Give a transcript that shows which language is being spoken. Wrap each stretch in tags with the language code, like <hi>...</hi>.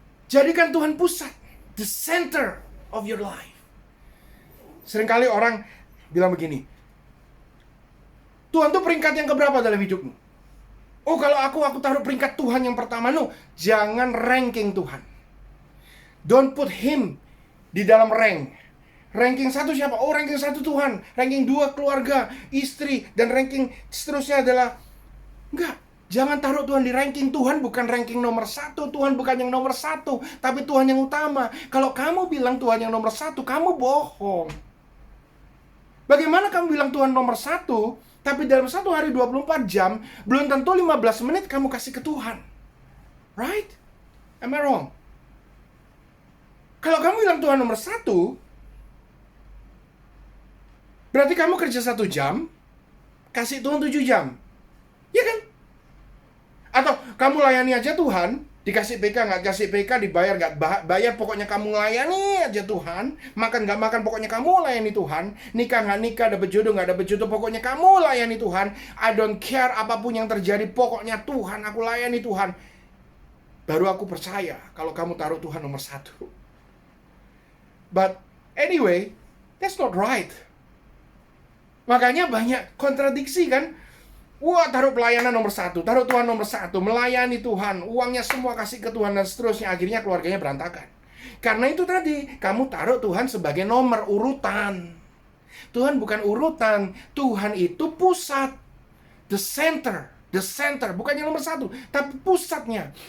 <id>Jadikan Tuhan pusat,</id> <en>the center of your life.</en> <id>Seringkali orang bilang begini, Tuhan tuh peringkat yang keberapa dalam hidupmu? Oh, kalau aku taruh peringkat Tuhan yang pertama. No, jangan ranking Tuhan.</id> <en>Don't put him</en> <id>di dalam</id> <en>rank.</en> <id>Ranking 1 siapa? Oh, ranking 1 Tuhan. Ranking 2 keluarga, istri, dan ranking seterusnya adalah enggak. Jangan taruh Tuhan di ranking. Tuhan bukan ranking nomor 1. Tuhan bukan yang nomor 1, tapi Tuhan yang utama. Kalau kamu bilang Tuhan yang nomor 1, kamu bohong. Bagaimana kamu bilang Tuhan nomor 1, tapi dalam 1 hari 24 jam, belum tentu 15 menit kamu kasih ke Tuhan.</id> <en>Right? Am I wrong?</en> <id>Kalau kamu bilang Tuhan nomor 1, berarti kamu kerja 1 jam, kasih Tuhan 7 jam. Ya kan? Atau kamu layani aja Tuhan, dikasih PK, nggak kasih PK, dibayar, nggak bayar, pokoknya kamu layani aja Tuhan. Makan nggak makan, pokoknya kamu layani Tuhan. Nikah nggak nikah, dapet jodoh nggak dapet jodoh, pokoknya kamu layani Tuhan.</id> <en>I don't care</en> <id>apapun yang terjadi, pokoknya Tuhan, aku layani Tuhan. Baru aku percaya kalau kamu taruh Tuhan nomor 1.</id> <en>But anyway, that's not right.</en> <id>Makanya banyak kontradiksi kan. Wah, taruh pelayanan nomor 1, taruh Tuhan nomor 1, melayani Tuhan, uangnya semua kasih ke Tuhan, dan seterusnya. Akhirnya keluarganya berantakan. Karena itu tadi, kamu taruh Tuhan sebagai nomor urutan. Tuhan bukan urutan, Tuhan itu pusat,</id> <en>the center,</en> <id>bukan yang nomor 1, tapi pusatnya.</id>